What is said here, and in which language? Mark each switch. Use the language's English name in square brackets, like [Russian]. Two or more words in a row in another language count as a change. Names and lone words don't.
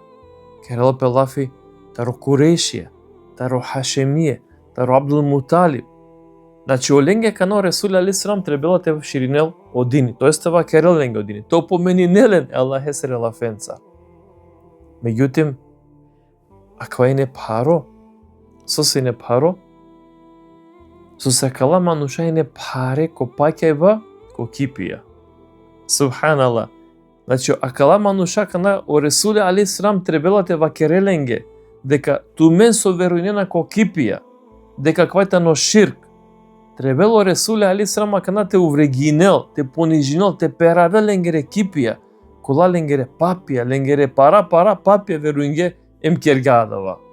[Romany] Керела пелафи таро Курешија, таро Хашемие, таро Абдул Муталиб. Значи оленге кано Ресули [Arabic] عليه السلام [Romany] требела те ширинел одини, тоест тева керел ленге одини. То опоменинелен Аллах есерела фенца. Меѓутим, аква и не паро, со се не паро, со се кала мануша и не паре ко паќајба ко кипија. Субханаллах. Значи, акала мануша кана о Ресули [Arabic] عليه السلام [Romany] требела те вакереленге, дека тумен со верујнена ко кипија, дека квајта но ширк. Требело Ресули [Arabic] عليه السلام [Romany] кана те уврегинел, те понижинел, те перавел ленгере кипија, кола ленгере папија, ленгере пара папија верујнге кергадава.